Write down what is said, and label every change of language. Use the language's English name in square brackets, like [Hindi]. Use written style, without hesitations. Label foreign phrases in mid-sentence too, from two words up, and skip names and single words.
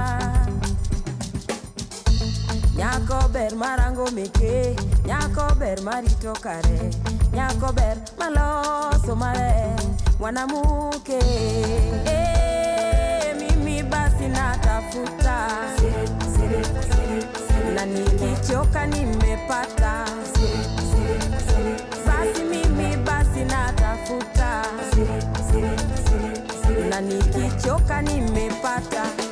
[Luo (Kenya and Tanzania)] Nyako ber marango meke, nyako ber marito kare, nyako ber maloso mare, mwanamuke. [Swahili] Mimi basi natafuta, na nikichoka nimepata. Basi mimi basi natafuta, na nikichoka nimepata.